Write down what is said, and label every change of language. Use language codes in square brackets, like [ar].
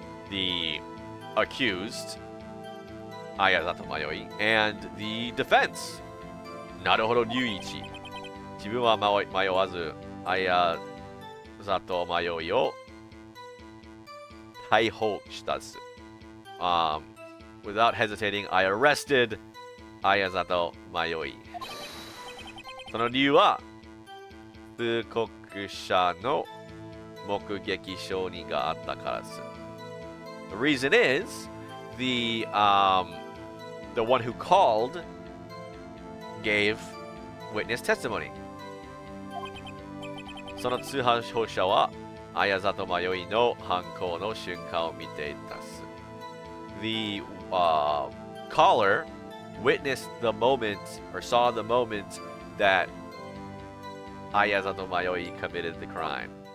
[en] The accused 綾里迷い and the defense なるほど隆一。 [ja] 自分は迷わず綾里迷いを逮捕したす。 [en] Without hesitating, I arrested 綾里迷い。 [ja] その理由は通告者の目撃証人があったからです。 [en] The reason is the one who called gave witness testimony. [ja] その通報者は綾里迷いの犯行の瞬間を見ていたす。 [en] The caller witnessed the moment or saw the moment that 綾里迷い committed the crime.